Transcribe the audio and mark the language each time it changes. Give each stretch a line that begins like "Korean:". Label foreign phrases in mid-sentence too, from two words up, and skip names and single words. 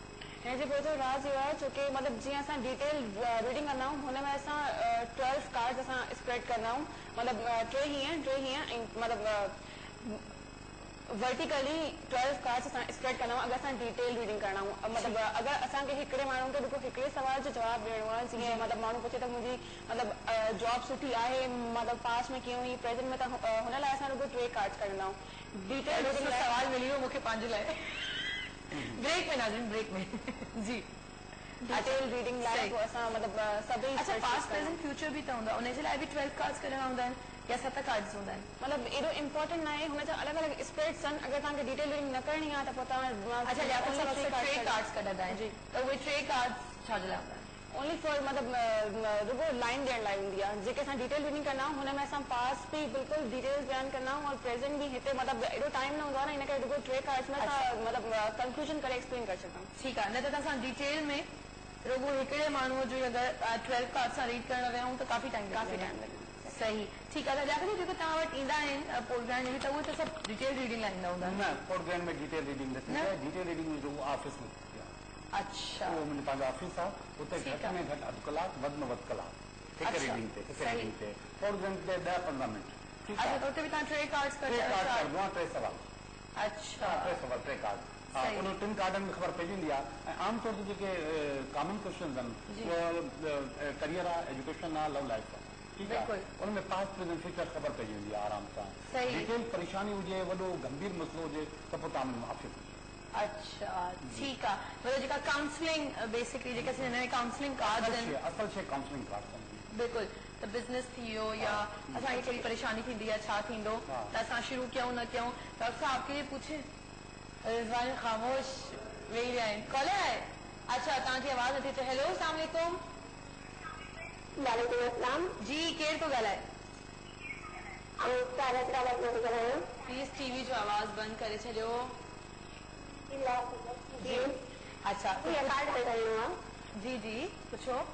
Sindhi: हिन जे पोइ तो राज़ इहो आहे छोकी मतिलबु जीअं असां
English: detail reading
Sindhi: कंदा आहियूं हुन में असां 12 कार्ड्स असां स्प्रेड कंदा आहियूं मतिलबु टे हीअं ऐं मतिलबु वर्टिकली 12 कार्ड्स असां स्प्रेड कंदा आहियूं अगरि असां
English: detail reading
Sindhi: करणा आहियूं मतिलबु अगरि असांखे हिकिड़े माण्हू खे रुगो हिकिड़े सवाल जो जवाबु ॾियणो आहे जीअं मतिलबु माण्हू पुछे त मुंहिंजी मतिलबु जॉब सुठी आहे मतिलबु पास्ट में कीअं हुई प्रेजेंट में त हुन लाइ असां रुगो 3 कार्ड्स कढंदा आहियूं. डिटेल सवाल मिली वियो मूंखे पंहिंजे लाइ ब्रेक में नाज़रीन ब्रेक में जी
English: detail reading
Sindhi: लाइ पोइ असां मतिलबु सभई अच्छा
English: past present future
Sindhi: बि त हूंदो आहे उनजे लाइ बि 12 कार्ड्स कढणा हूंदा आहिनि या 7 कार्ड्स हूंदा आहिनि? मतिलबु एॾो इम्पोर्टेंट न आहे हुन जा अलॻि अलॻि स्प्रेड्स आहिनि अगरि तव्हांखे
English: detail reading
Sindhi: न करणी आहे त पोइ तव्हां अच्छा 3 कार्ड्स कढंदा आहिनि जी त उहे 3 कार्ड्स छा जे लाइ हूंदा आहिनि?
English: only for
Sindhi: मतिलबु रुगो लाइन ॾियण लाइ हूंदी आहे जेके असां
English: detail reading
Sindhi: कंदा आहियूं हुन में असां पास बि बिल्कुलु डिटेल्स बयानु कंदा आहियूं और प्रेजेंट बि हिते मतिलबु एॾो टाइम न हूंदो आहे न हिन करे रुगो 3 कार्ड्स में असां मतिलबु कंक्लूजन करे एक्सप्लेन करे सघूं. ठीकु आहे. न त असां डिटेल में रुगो हिकिड़े माण्हूअ जो अगरि 12 कार्ड्स सां रीड करण विया त काफ़ी टाइम लॻंदो. सही ठीकु आहे. त ॾाढो जेको तव्हां वटि ईंदा आहिनि पोस्ट में त उहे त सभु
English: detail reading
Sindhi: लाइ ईंदा हूंदा न पोस्ट में
English: detail reading detail reading
Sindhi: में रुगो ऑफिस में. अच्छा वो मुंहिंजो पंहिंजो ऑफिस आहे उते घटि में घटि अधु कलाकु वधि में वधि कलाकु हिकु रीडिंग ते पोस्ट ते 10-15 मिंट. अच्छा त उते बि तव्हां 3 कार्ड्स टे कार्ड करदो आहे 3 सवाल. अच्छा 3 सवाल 3 कार्ड उन 3 कार्डनि में ख़बर पइजी वेंदी आहे ऐं आमतौर ते जेके
English: common question
Sindhi: आहिनि उहे करियर आहे एजुकेशन आहे
English: love life
Sindhi: आहे ठीकु आहे उनमें
English: past present future
Sindhi: ख़बर पइजी वेंदी आहे आराम सां. डिटेल परेशानी हुजे वॾो गंभीर मसइलो हुजे त पोइ तव्हां माफ़ी. अच्छा ठीकु आहे. मतिलबु जेका काउंसलिंग बेसिकली जेके असां हिन में
English: counselling card
Sindhi: असल शइ
English: counselling card
Sindhi: बिल्कुलु त बिज़नेस थी वियो या असांखे कहिड़ी परेशानी थींदी आहे छा थींदो त असां शुरू कयूं न कयूं डॉक्टर साहब
Urdu: آپ کے لیے پوچھے
Sindhi: रिजवान ख़ामोश वेही रहिया आहिनि कॉलर आहे. अच्छा तव्हांजी आवाज़ नथी अचे. हेलो
Arabic: السلام عليكم. وعليكم السلام
Sindhi: जी केरु थो ॻाल्हाए?
English: please TV
Sindhi: जो आवाज़ बंदि करे छॾियो. जी अच्छा जी जी पुछो.